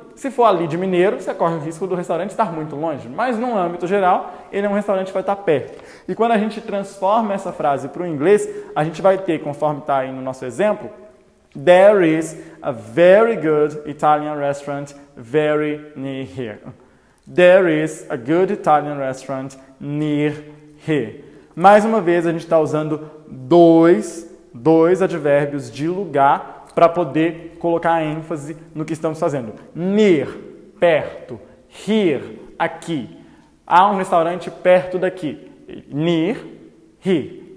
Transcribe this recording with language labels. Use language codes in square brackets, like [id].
[pt] Se for ali de Mineiro, você corre o risco do restaurante estar muito longe. Mas, no âmbito geral, ele é um restaurante que vai estar perto. E quando a gente transforma essa frase para o inglês, a gente vai ter, conforme está aí no nosso exemplo, [en] There is a very good Italian restaurant very near here. There is a good Italian restaurant near here. [pt] Mais uma vez, a gente está usando dois advérbios de lugar para poder colocar ênfase no que estamos fazendo. Near, perto. Here, aqui. Há um restaurante perto daqui. Near, here.